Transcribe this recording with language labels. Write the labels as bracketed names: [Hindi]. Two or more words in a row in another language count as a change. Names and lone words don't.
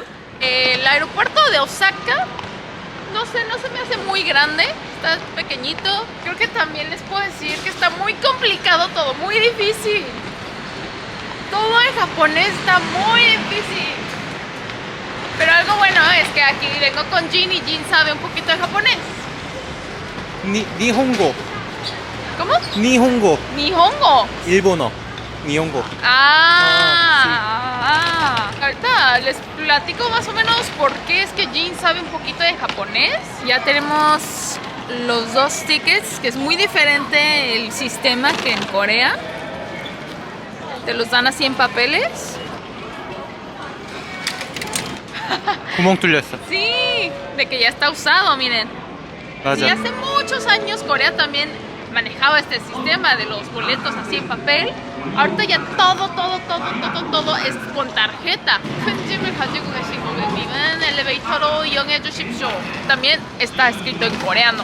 [Spanish] El aeropuerto de Osaka, no sé, no se me hace muy grande, está pequeñito. Creo que también les puedo decir que está muy complicado todo, muy difícil. Todo en japonés está muy difícil. Pero algo bueno es que aquí vengo con Jin y Jin sabe un poquito de japonés. Nihongo. ¿Cómo? Nihongo. Nihongo. [Korean] 일본어. Nihongo. [Spanish] Ahorita les platico más o menos por qué es que Jin sabe un poquito de japonés. Ya tenemos los 2 tickets, que es muy diferente el sistema que en Corea. Te los dan así en papeles. [Korean] 구멍 뚫렸어. [Spanish] Sí, de que ya está usado, miren. 맞아. Y hace muchos años Corea también manejaba este sistema de los boletos así en papel. Ahorita ya todo es con tarjeta. También está escrito en coreano.